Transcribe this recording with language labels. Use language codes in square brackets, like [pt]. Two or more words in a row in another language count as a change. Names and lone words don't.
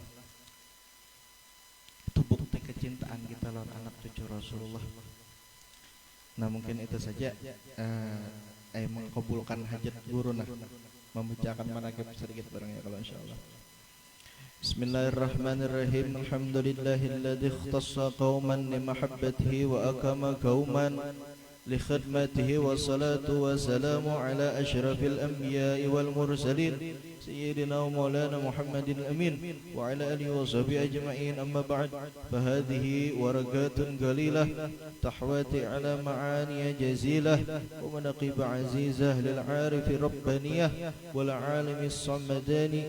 [bjn] Itu bukti kecintaan kita lawan anak cucu Rasulullah. Nah mungkin itu saja. Mengkabulkan hajat guru nah, membacakan manaqib sedikit barang ya kalau insyaallah. [ar] بسم الله الرحمن الرحيم. الحمد لله الذي اختص قوما لمحبته وأقام قوما لخدمته والصلاة والسلام على أشرف الأنبياء والمرسلين سيدنا ومولانا محمد أمين وعلى آله وصحبه أجمعين. أما بعد, فهذه ورقات قليلة تحتوي على معان جزيلة ومناقب عزيزة للعارف الرباني والعالم الصمداني